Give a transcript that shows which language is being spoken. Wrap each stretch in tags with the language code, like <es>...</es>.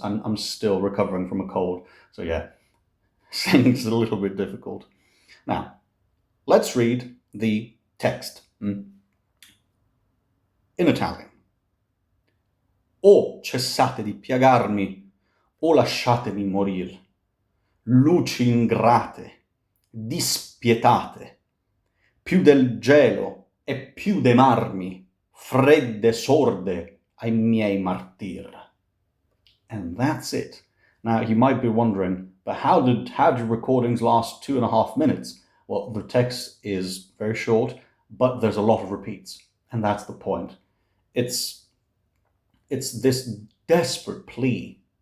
<en>I'm still recovering from a cold, so yeah, singing's a little bit difficult. Now, let's read the text in Italian.</en> <it>O cessate di piagarmi, o lasciatemi morir. Luci ingrate, dispietate, più del gelo e più dei marmi, fredde sorde ai miei martir.</it> <en>And that's it. Now, you might be wondering, but how did recordings last 2.5 minutes? Well, the text is very short, but there's a lot of repeats, and that's the point. It's this desperate plea.</en>